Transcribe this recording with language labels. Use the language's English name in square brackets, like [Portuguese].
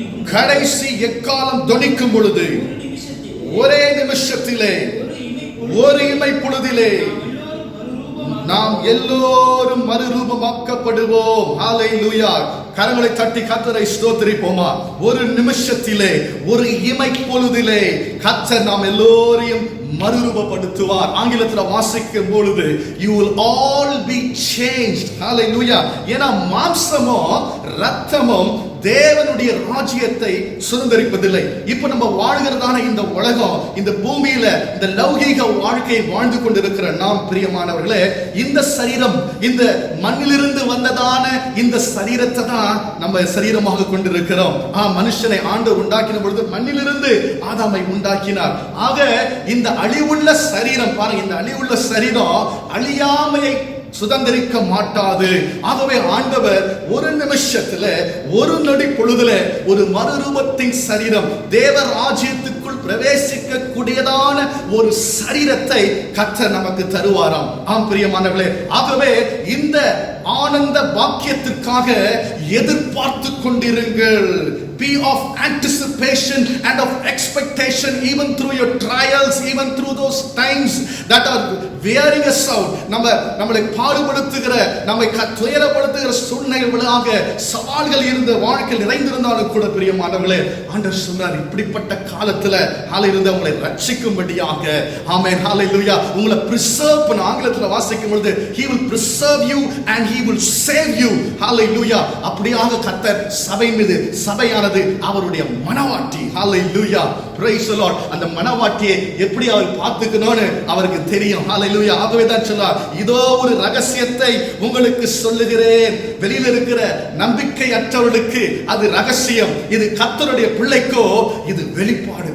[Tamil] கடைசி எக்காலம் தொனிக்கும் பொழுது ஒரே நிமிஷத்திலே ஒரு இமை பொழுதிலே நாம் எல்லோரும் மறுரூபமாக்கப்படுவோம். ஹல்லேலூயா. கரங்களை தட்டி கர்த்தரை ஸ்தோத்திரிப்போமா. ஒரு நிமிஷத்திலே ஒரு இமை பொழுதிலே கர்த்தர் நாம் எல்லோரையும் மறுரூபப்படுத்துவார். ஆங்கிலத்தில் வாசிக்கும் பொழுது [English] you will all be changed. [Tamil] ஹல்லேலூயா. ஏன்னா மாம்சமும் இரத்தமும் தேவனுடைய ராஜ்யத்தை சுதந்தரிப்பதில்லை. இப்ப நம்ம வாழ்கிறதான இந்த உலகம், இந்த பூமியில இந்த லௌகீக வாழ்க்கையை வாழ்ந்து கொண்டிருக்கிற நாம் பிரியமானவர்களே, இந்த சரீரம், இந்த மண்ணிலிருந்து வந்ததான இந்த சரீரத்தை தான் நம்ம சரீரமாக கொண்டிருக்கிறோம். மனுஷனை ஆண்டவர் உண்டாக்கின பொழுது மண்ணிலிருந்து ஆதாமை உண்டாக்கினார். ஆக இந்த அழிவுள்ள சரீரம் பாருங்க, இந்த அழிவுள்ள சரீரம் அழியாமையை சுதந்திரிக்க மாட்டாது. ஆகவே ஆண்டவர் ஒரு நிமிஷத்துல ஒரு நொடி பொழுதுல ஒரு மறுரூபத்தின் சரீரம், தேவ ராஜ்யத்துக்குள் பிரவேசிக்க கூடியதான ஒரு சரீரத்தை கர்த்தர் நமக்கு தருவாராம். ஆம் பிரியமானவர்களே, ஆகவே இந்த ஆனந்த பாக்கியத்திற்காக எதிர்பார்த்து கொண்டிருங்கள். [English] Be of anticipation and of expectation even through your trials, even through those times that are wearing us out. [Tamil] நம்மளை பாடுபடுத்துகிற, நம்மை துயரப்படுத்துகிற சூழ்நிலைகளாக சவால்கள் இருந்த வாழ்க்கை நிறைந்திருந்தாலும் கூட பிரியமானவர்களே, ஆண்டவர் சொன்னார் இப்படிப்பட்ட காலத்துல ஹல்லேலூயா உங்களை ரட்சிக்கும்படியாக. ஆமென். ஹல்லேலூயா. உங்களை preserve பண்ண, ஆங்கிலத்தில் வாசிக்கும் பொழுது [English] he will preserve you and he will save you. [Tamil] ஹல்லேலூயா. அப்படியாக கர்த்தர் சபை மீது, சபையானது அவருடைய மனவாட்டி. ஹல்லேலூயா. [English] praise the Lord. [Tamil] அந்த மனவாட்டியை எப்படி அவர் பார்த்துக்கணும்னு அவருக்கு தெரியும். ஹல்லேலூயா. ஆகவே தான் சொன்னார், இதோ ஒரு ரகசியத்தை உங்களுக்கு சொல்லுகிறேன். வெளியில இருக்கிற நம்பிக்கையற்றவர்களுக்கு அது ரகசியம், இது கர்த்தருடைய பிள்ளைக்கோ இது வெளிப்பாடு.